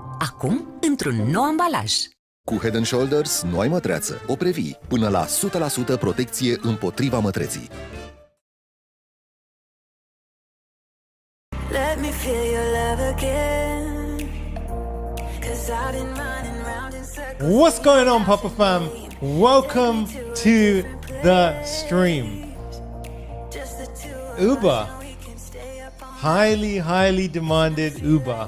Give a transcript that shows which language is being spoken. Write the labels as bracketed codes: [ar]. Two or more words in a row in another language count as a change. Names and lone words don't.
[ro] Acum, într-un nou ambalaj. Cu Head & Shoulders nu ai mătreață. O previi până la 100% protecție împotriva mătreții. [en] Let me feel your love again. 'Cause I've been running round in circles. What's going on, Papa Fam? Welcome to the stream. Uber. Highly demanded Uber.